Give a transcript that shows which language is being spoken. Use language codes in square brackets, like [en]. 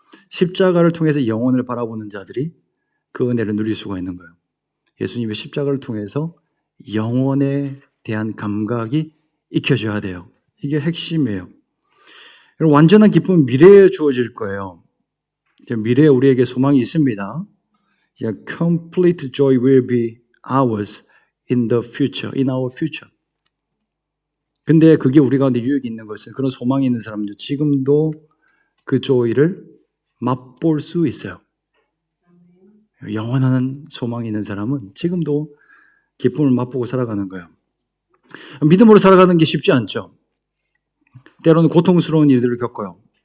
[ko] 십자가를 통해서 영혼을 바라보는 자들이 그 은혜를 누릴 수가 있는 거예요. 예수님의 십자가를 통해서 영혼에 대한 감각이 익혀져야 돼요. 이게 핵심이에요. 완전한 기쁨은 미래에 주어질 거예요. 미래에 우리에게 소망이 있습니다. [en] Complete joy will be ours in the future, in our future. [ko] 근데 그게 우리 가운데 유익이 있는 것은 그런 소망이 있는 사람들 지금도 그 joy를 맛볼 수 있어요. 영원한 소망이 있는 사람은 지금도 기쁨을 맛보고 살아가는 거예요. 믿음으로 살아가는 게 쉽지 않죠. 때로는 고통스러운 일들을 겪어요.